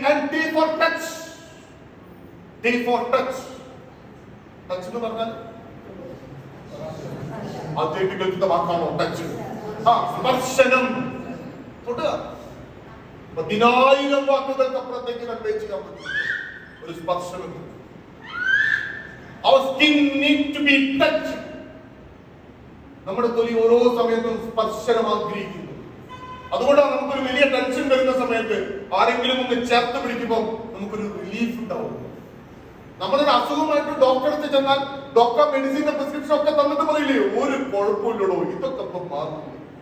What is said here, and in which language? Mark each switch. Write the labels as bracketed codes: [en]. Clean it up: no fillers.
[en] And T for touch. T for touch. [ml] Touch എന്ന് പറഞ്ഞാൽ ആദ്യമായിട്ട് കേൾക്കുന്ന വാക്കാണോ ടച്ച്? സ്പർശനം. തൊടുക. 10,000 വാക്കുകൾക്ക് അപ്പുറത്തേക്ക് കൺവേ ചെയ്യാൻ പറ്റും ഒരു സ്പർശനം. [en] Our skin need to be touched. [ml] നമ്മുടെ തൊലി ഓരോ സമയത്തും സ്പർശനം ആഗ്രഹിക്കുന്നു. അതുകൊണ്ടാണ് നമുക്കൊരു വലിയ ടെൻഷൻ വരുന്ന സമയത്ത് ആരെങ്കിലും ഒന്ന് ചേർത്ത് പിടിക്കുമ്പോൾ നമുക്കൊരു റിലീഫ് ഉണ്ടാവും. നമ്മളൊരു അസുഖമായിട്ട് ഡോക്ടറെ അടുത്ത് ചെന്നാൽ ഡോക്ടർ മെഡിസിന്റെ പ്രിസ്ക്രിപ്ഷൻ ഒക്കെ തന്നിട്ട് പറയില്ലേ, ഒരു കുഴപ്പമില്ലടോ, ഇതൊക്കെ ഇപ്പം മാറുന്നു.